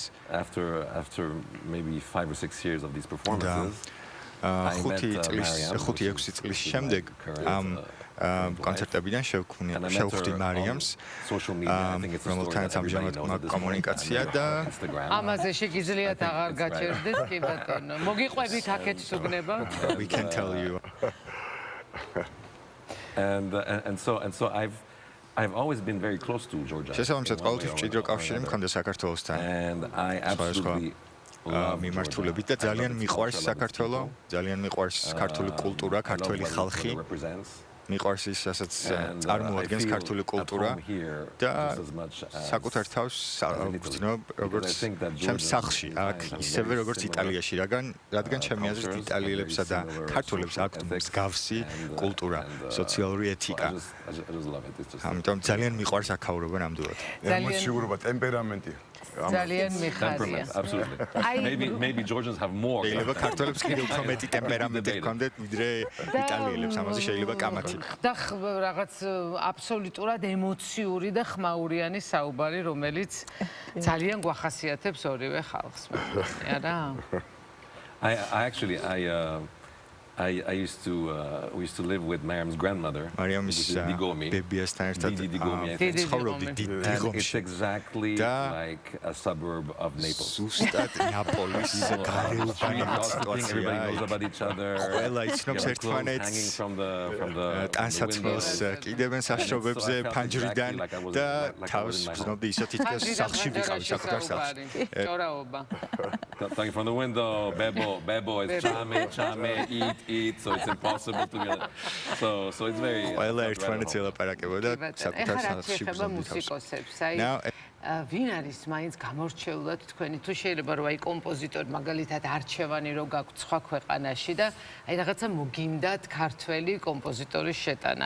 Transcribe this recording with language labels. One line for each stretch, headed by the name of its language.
English: After maybe 5 or 6 years of these performances, I met Mariam,
Georgian: კონცერტებიდან შევხვდი მარიამს რომელთანაც ამჟამად მაქვს კომუნიკაცია და ამაზე შეგიძლიათ აღარ გაჩერდეთ კი ბატონო მოგიყვებით აქეთ თუ გნება
English: we can tell you and so I've always been very close to Georgia.
Georgian: შესაბამისად ყოველთვის მჭიდრო კავშირი მქონდა საქართველოსთან
English: and I absolutely
Georgian: მიმართულებით და ძალიან მიყვარს საქართველო, ძალიან მიყვარს ქართული კულტურა, ქართველი ხალხი. მიყვარს ის, რასაც წარმოადგენს ქართული კულტურა და საკუთარ თავს ვგრძნობ როგორც ჩემს სახლში, აქ ისევე როგორც იტალიაში, რადგან ჩემი აზრით იტალიელებსა და ქართველებს აქვთ მსგავსი კულტურა, სოციალური ეთიკა. ამიტომ ძალიან მიყვარს აქაურობა ნამდვილად. ემოციურობა, ტემპერამენტი. ძალიან მიხარია.
English: Absolutely. Maybe Georgians have more.
Georgian: შეიძლება ქართველებს კიდევ უფრო მეტი ტემპერამენტი ჰქონდეთ ვიდრე იტალიელებს, ამაზე შეიძლება კამათი. და რაღაც აბსოლუტურად ემოციური და ხმაურიანი საუბარი, რომელიც ძალიან გვახასიათებს ორივე ხალხს. არა?
English: I used to we used to live with Mariam's grandmother.
Georgian: Mariam's ბებიასთან ერთად ცხოვრობდი დიდიღომში.
English: It's exactly like a suburb of Naples.
Georgian: ზუსტად ნაპოლის გარეუბანი
English: Everybody knows about each other.
Georgian: ყველა იცნობს ერთმანეთს. ტანსაცმელს კიდევენ საშობებზე ფანჯრიდან და თავს გრძნობდი ისე თითქოს სახლში ვიყავი საკუთარ სახლში. ჭორაობა.
English: Talking from the window, Bebo is chame, eat, so it's impossible to get. So it's very.
Georgian: ყველა ერთმანეთს ელაპარაკებოდა საკუთარ სახლში გრძნობდი თავს. ვინ არის მაინც გამორჩეულად თქვენი თუ შეიძლება რომ აი კომპოზიტორი მაგალითად არჩევანი რო გაქვთ სხვა ქვეყანაში და აი რაღაცა მოგინდათ ქართველი კომპოზიტორის შეტანა.